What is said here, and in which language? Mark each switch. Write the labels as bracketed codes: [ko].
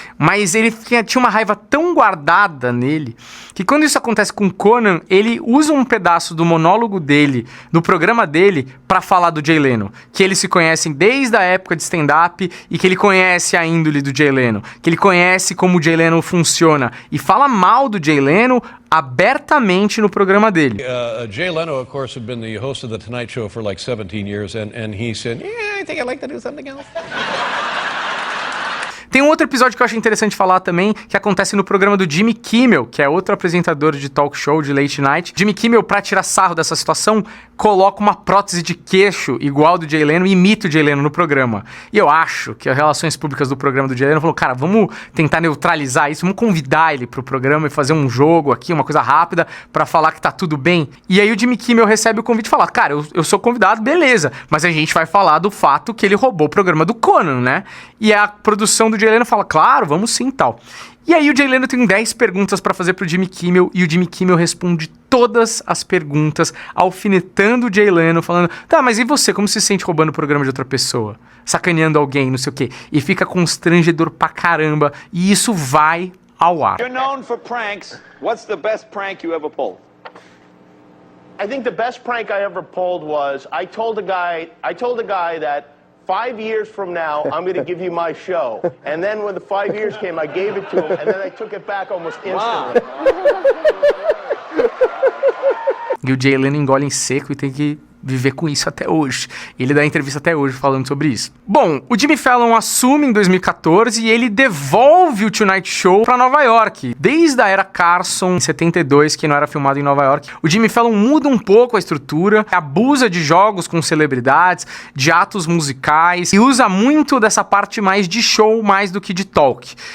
[pt] Mas ele tinha uma raiva tão guardada nele, que quando isso acontece com Conan, ele usa um pedaço do monólogo dele, do programa dele, pra falar do Jay Leno. Que eles se conhecem desde a época de stand-up, e que ele conhece a índole do Jay Leno, que ele conhece como o Jay Leno funciona, e fala mal do Jay Leno abertamente no programa dele. [en] Jay Leno, of course, had been the host of the Tonight Show for like 17 years, and he said, "Yeah, I think I'd like to do something else." [pt] Tem um outro episódio que eu acho interessante falar também, que acontece no programa do Jimmy Kimmel, que é outro apresentador de talk show, de late night. Jimmy Kimmel, pra tirar sarro dessa situação, coloca uma prótese de queixo igual do Jay Leno e imita o Jay Leno no programa. E eu acho que as relações públicas do programa do Jay Leno falou, cara, vamos tentar neutralizar isso, vamos convidar ele pro programa e fazer um jogo aqui, uma coisa rápida, pra falar que tá tudo bem. E aí o Jimmy Kimmel recebe o convite e fala, cara, eu sou convidado, beleza, mas a gente vai falar do fato que ele roubou o programa do Conan, né? E a produção do Jay Leno fala, claro, vamos sim, tal. E aí o Jay Leno tem 10 perguntas pra fazer pro Jimmy Kimmel, e o Jimmy Kimmel responde todas as perguntas, alfinetando o Jay Leno, falando, tá, mas e você, como se sente roubando o programa de outra pessoa? Sacaneando alguém, não sei o quê. E fica constrangedor pra caramba, e isso vai ao ar. [en] You're known for pranks. What's the best prank you ever pulled? I think the best prank I ever pulled was I told a guy that 5 years from now, I'm going to give you my show. And then when the 5 years came, I gave it to him, and then I took it back almost instantly. [pt] E o Jay Leno engole em seco e tem que viver com isso até hoje. Ele dá entrevista até hoje falando sobre isso. Bom, o Jimmy Fallon assume em 2014 e ele devolve o Tonight Show pra Nova York. Desde a era Carson, em 72, que não era filmado em Nova York, o Jimmy Fallon muda um pouco a estrutura, abusa de jogos com celebridades, de atos musicais, e usa muito dessa parte mais de show, mais do que de talk.